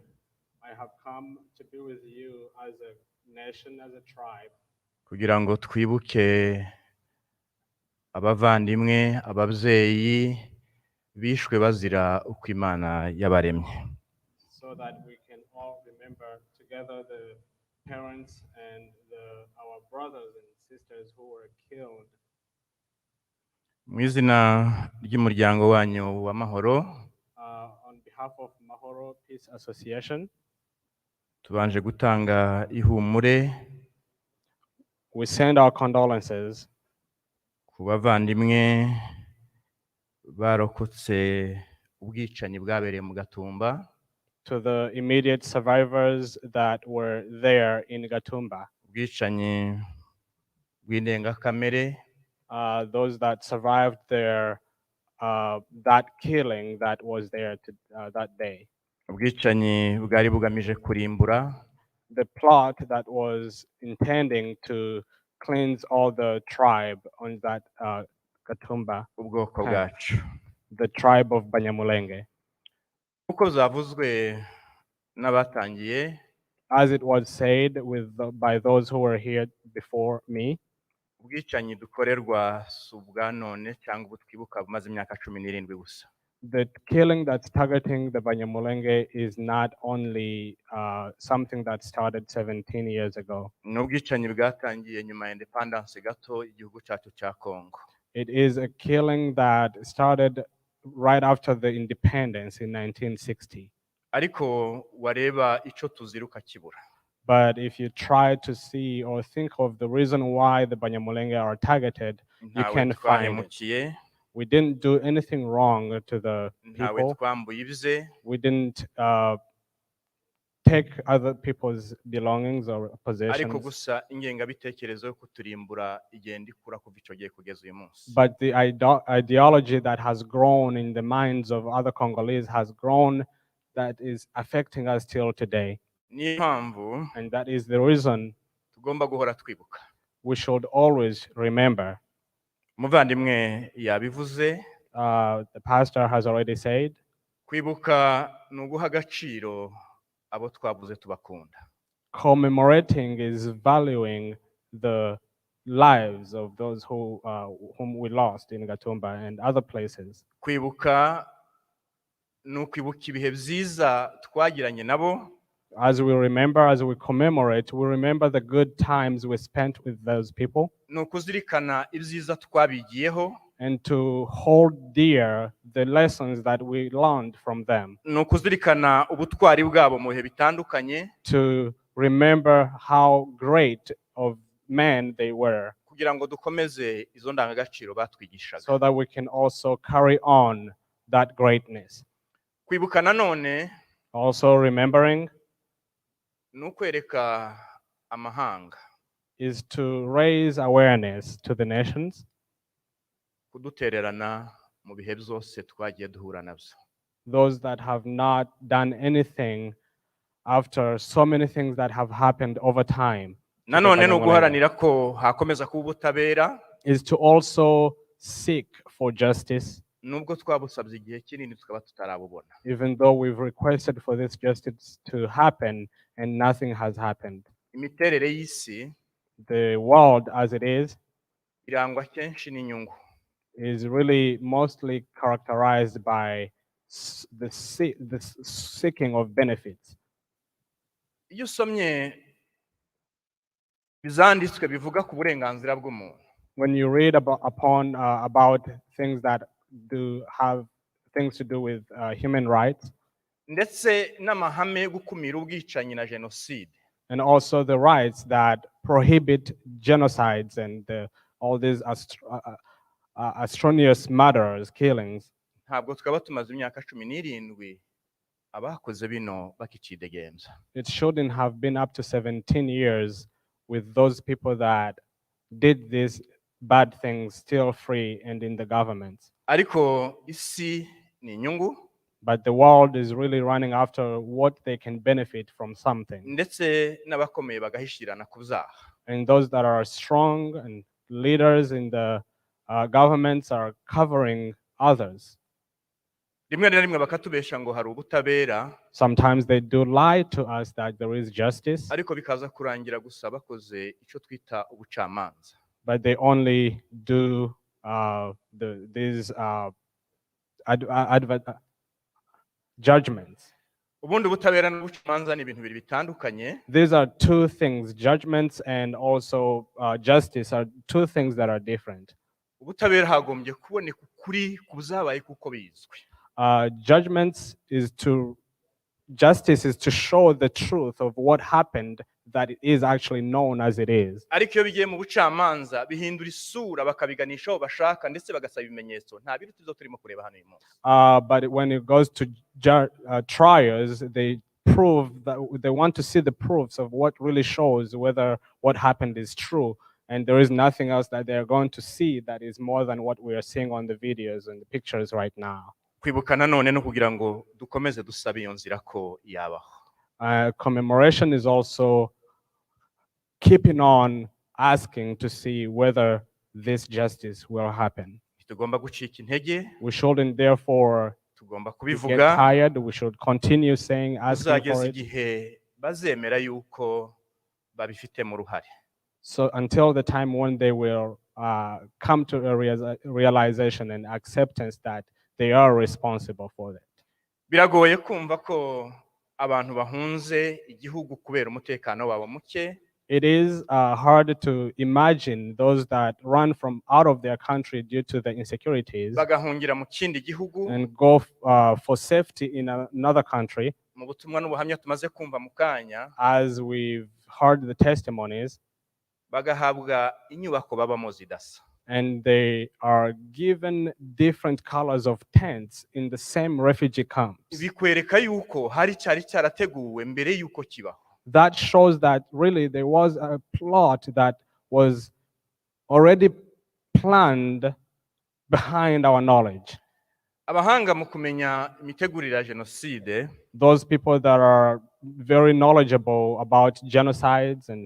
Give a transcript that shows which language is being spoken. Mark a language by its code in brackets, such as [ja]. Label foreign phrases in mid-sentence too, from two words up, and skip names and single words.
[en] I have come to be with you as a nation, as a tribe, [rw] kugira ngo twibuke abavandimwe, ababyeyi bishwe bazira uko Imana yabaremye. [en] so that we can all remember together the parents and our brothers and sisters who were killed. [rw] Mu izina ry'umuryango wanyu wa Mahoro, [en] On behalf of Mahoro Peace Association, [rw] tubanje gutanga ihumure [en] we send our condolences [rw] ku bavandimwe barokotse ubwicanyi bwabereye mu Gatumba, [en] to the immediate survivors that were there in Gatumba, [rw] ubwicanyi bw'indengakamere, [en] those that survived there, that killing that was there that day. [rw] ubwicanyi bwari bugamije kurimbura, [en] The plot that was intending to cleanse all the tribe on that Gatumba, [rw] ubwoko bwacu. [en] the tribe of Banyamulenge. [rw] Uko zavuzwe n'abatangiye, [en] As it was said by those who were here before me, [rw] ubwicanyi dukorerwa si ubwa none cyangwa ubu twibuka bumaze imyaka 17 gusa. [en] the killing that's targeting the Banyamulenge is not only something that started 17 years ago. [rw] Ni ubwicanyi bwatangiye nyuma ya independence gato igihugu cyacu cya Kongo. [en] It is a killing that started right after the independence in 1960. [rw] Ariko wareba icyo tuziruka kibura. [en] But if you try to see or think of the reason why the Banyamulenge are targeted, you [rw] Ntawe [en] can find it. [rw] twahemukiye, [en] We didn't do anything wrong to the [rw] ntawe [en] people. [rw] twambuye ibye, [en] We didn't take other people's belongings or [rw] ariko [en] possessions. [rw] gusa ingengabitekerezo yo kuturimbura igenda ikura kuva icyo gihe kugeza uyu munsi. [en] But the ideology that has grown in the minds of other Congolese has grown, that is affecting us till today. [rw] Niyo mpamvu [en] And that is the reason [rw] tugomba guhora twibuka. [en] we should always remember. [rw] Umuvandimwe yabivuze, [en] The pastor has already said, [rw] kwibuka ni uguha agaciro abo twavuze tubakunda. [en] commemorating is valuing the lives of those whom we lost in Gatumba and other places. [rw] Kwibuka ni ukwibuka ibihe byiza twagiranye nabo, [en] As we remember, as we commemorate, we remember the good times we spent with those people, [rw] ni ukuzirikana ibyiza twabigiyeho, [en] and to hold dear the lessons that we learned from them, [rw] ni ukuzirikana ubutwari bwabo mu bihe bitandukanye, [en] to remember how great of men they were, [rw] kugira ngo dukomeze izo ndangagaciro batwigishaga. [en] so that we can also carry on that greatness. [rw] Kwibuka nanone [en] Also remembering [rw] ni ukwereka amahanga [en] is to raise awareness to the nations, [rw] kudutererana mu bihe byose twagiye duhura nabyo. [en] those that have not done anything after so many things that have happened over time. to the [rw] Nanone ni Banyamulenge, uguharanira ko hakomeza kuba ubutabera, [en] is to also seek for justice, [rw] nubwo twabusabye igihe kinini tukaba tutarabubona. [en] even though we've requested for this justice to happen and nothing has happened. [rw] Imiterere y'isi [en] The world as it is [rw] irangwa kenshi n'inyungu. [en] is really mostly characterized by the seeking of benefits. [rw] Iyo usomye bizanditswe bivuga ku burenganzira bw'umuntu, [en] When you read about things that have things to do with human rights, [rw] ndetse n'amahame yo gukumira ubwicanyi na jenoside. [en] and also the rights that prohibit genocides and all these atrocious murders, killings. [rw] Ntabwo twaba tumaze imyaka 17 abakoze bino bakicidegenza. [en] It shouldn't have been up to 17 years with those people that did these bad things still free and in the government. [rw] Ariko isi ni inyungu, [en] But the world is really running after what they can benefit from something. [rw] ndetse n'abakomeye bagahishirana ku byaha. [en] And those that are strong and leaders in the governments are covering others. [rw] Rimwe na rimwe bakatubesha ngo hari ubutabera, [en] Sometimes they do lie to us that there is justice, [rw] ariko bikaza kurangira gusa bakoze icyo twita ubucamanza. [en] but they only do these judgments. [rw] Ubundi ubutabera n'ubucamanza ni ibintu bibiri bitandukanye. [en] These are two things. Judgments and also justice are two things that are different. [rw] Ubutabera hagombye kuboneka ukuri ku byabaye kuko bizwi. [en] Justice is to show the truth of what happened, that it is actually known as it is. [rw] Ariko iyo bigiye mu bucamanza bihindura isura bakabiganisha aho bashaka ndetse bagasaba ibimenyetso. Nta bintu tuzo turimo kureba hano uyu munsi. [en] But when it goes to trials, they prove that they want to see the proofs of what really shows whether what happened is true. And there is nothing else that they're going to see that is more than what we are seeing on the videos and the pictures right now. [rw] Kwibuka nanone no kugira ngo dukomeze dusabe iyo nzira ko yabaho. [en] Commemoration is also keeping on asking to see whether this justice will happen. [rw] Tugomba gucika intege, [en] We shouldn't therefore [rw] tugomba [en] get [rw] kubivuga, [en] tired. We should continue saying, asking for [rw] uzageza [en] it. [rw] igihe bazemera yuko babifitemo uruhare. [en] So until the time when they will come to a realization and acceptance that they are responsible for that. [rw] Biragoye kumva ko abantu bahunze igihugu kubera umutekano wabo muke. [en] It is hard to imagine those that run from out of their country due to the insecurities [rw] Bagahungira mu kindi gihugu. [en] and go for safety in another country. [rw] Mu butumwa n'ubuhamya tumaze kumva mu kanya, [en] As we've heard the testimonies, [rw] bagahabwa inyubako babamo zidasa. [en] and they are given different colors of tents in the same refugee camps. [rw] Bikwereka yuko hari cyari cyarateguwe mbere yuko kibaho. [en] That shows that really there was a plot that was already planned behind our knowledge. [rw] Abahanga mu kumenya imitegurire ya jenoside, [en] Those people that are very knowledgeable about genocides, and